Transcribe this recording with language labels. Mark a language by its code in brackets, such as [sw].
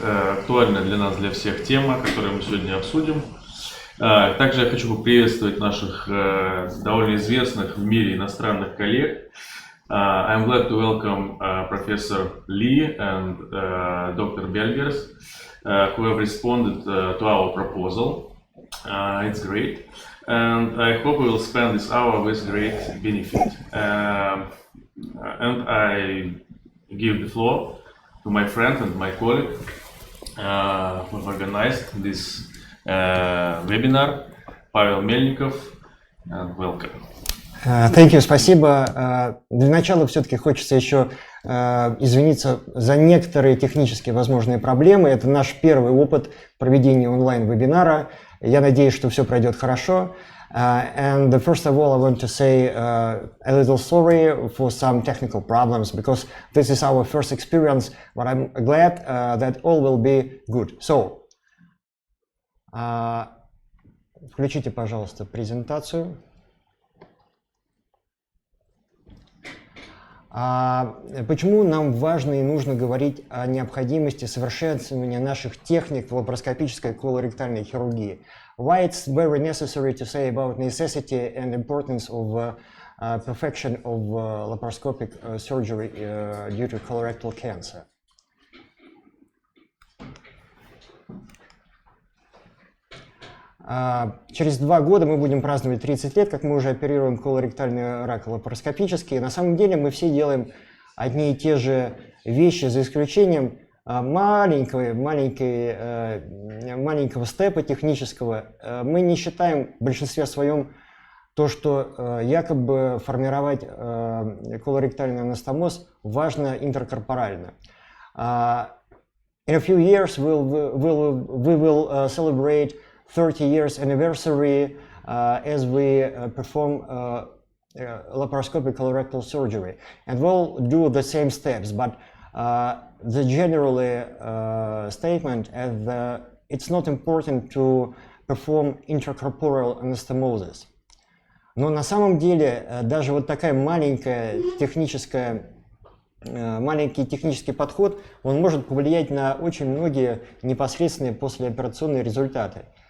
[ru] Актуальна для нас, для всех тема, которую мы сегодня обсудим. Также я хочу поприветствовать наших довольно известных в мире иностранных коллег. [en] I'm glad to welcome Professor Lee and Dr. Belgers, who have responded to our proposal. It's great, and I hope we will spend this hour with great benefit. And I give the floor to my friend and my colleague who organized this webinar, Pavel Melnikov, and welcome. Thank you, [ru] спасибо. Для начала все-таки хочется еще извиниться за некоторые технические возможные проблемы. Это наш первый опыт проведения онлайн-вебинара. Я надеюсь, что все пройдет хорошо. [en] And first of all, I want to say a little sorry for some technical problems because this is our first experience, but I'm glad that all will be good. [ru] So, включите, пожалуйста, презентацию. Почему нам важно и нужно говорить о необходимости совершенствования наших техник в лапароскопической колоректальной хирургии? [en] Why it's very necessary to say about necessity and importance of perfection of laparoscopic surgery due to colorectal cancer? [ru] Через 2 года мы будем праздновать 30 лет, как мы уже оперируем колоректальный рак лапароскопически. На самом деле мы все делаем одни и те же вещи, за исключением маленького степа технического. Мы не считаем в большинстве своем то, что якобы формировать колоректальный анастомоз важно интракорпорально. [en] In a few years we will celebrate 30 years anniversary as we perform laparoscopic colorectal surgery, and we'll do the same steps, but the general statement is it's not important to perform intracorporeal anastomosis. [ru] Но на самом деле даже вот такая маленький технический подход, он может повлиять на очень многие непосредственные послеоперационные результаты.